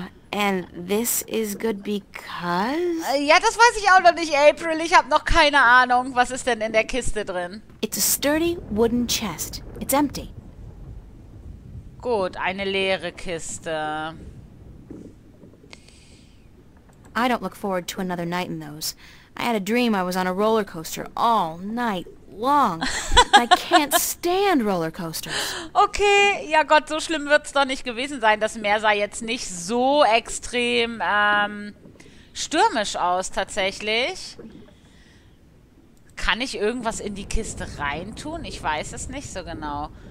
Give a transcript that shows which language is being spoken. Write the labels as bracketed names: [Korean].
[English] And this is good because... [German] Ja, das weiß ich auch noch nicht, April. Ich habe noch keine Ahnung. Was ist denn in der Kiste drin? [English] It's a sturdy wooden chest. It's empty. [German] Gut, eine leere Kiste. [English] I don't look forward to another night in those. I had a dream I was on a roller coaster all night long. I can't stand roller coasters. [German] Okay, ja Gott, so schlimm wird es doch nicht gewesen sein. Das Meer sah jetzt nicht so extrem stürmisch aus, tatsächlich. Kann ich irgendwas in die Kiste reintun? Ich weiß es nicht so genau.